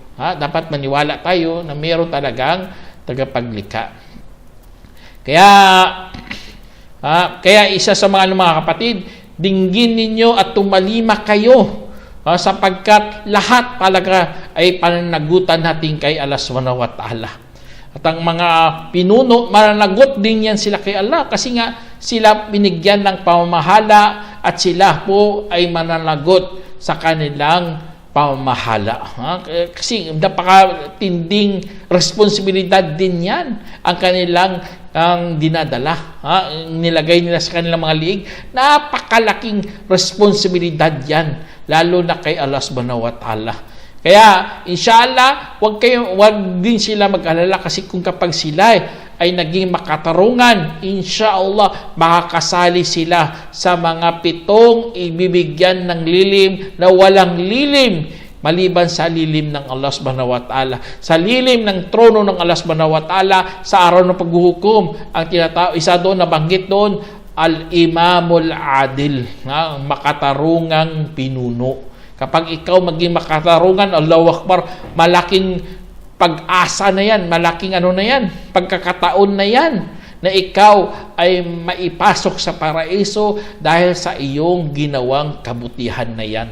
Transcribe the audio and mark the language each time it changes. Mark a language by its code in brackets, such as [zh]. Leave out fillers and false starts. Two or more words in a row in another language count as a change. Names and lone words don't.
[tl] Dapat maniwala tayo na mayroon talagang tagapaglikha. Kaya isa sa mga kapatid, dinggin ninyo at tumalima kayo sapagkat lahat talaga ay pananagutan natin kay Allah [ar] سبحانه وتعالى. [tl] At ang mga pinuno, mananagot din yan sila kay Allah kasi nga sila binigyan ng pamamahala at sila po ay mananagot sa kanilang pamamahala. Kasi napakatinding responsibilidad din yan ang kanilang dinadala. Nilagay nila sa kanilang mga liig. Napakalaking responsibilidad yan, lalo na kay Allah [ar] سبحانه وتعالى. [tl] Kaya, inshallah, wag din sila mag-alala kasi kung kapag sila ay naging makatarungan, inshallah, makakasali sila sa mga 7 ibibigyan ng lilim na walang lilim maliban sa lilim ng Allah [ar] سبحانه وتعالى. [tl] Sa lilim ng trono ng Allah [ar] سبحانه وتعالى [tl] sa araw ng paghuhukom, ang isa doon, nabanggit doon, [ar] الإمام العادل, [tl] makatarungang pinuno. Kapag ikaw maging makatarungan, [ar] الله أكبر, [tl] malaking pag-asa na yan, malaking na yan, pagkakataon na yan, na ikaw ay maipasok sa paraiso dahil sa iyong ginawang kabutihan na yan.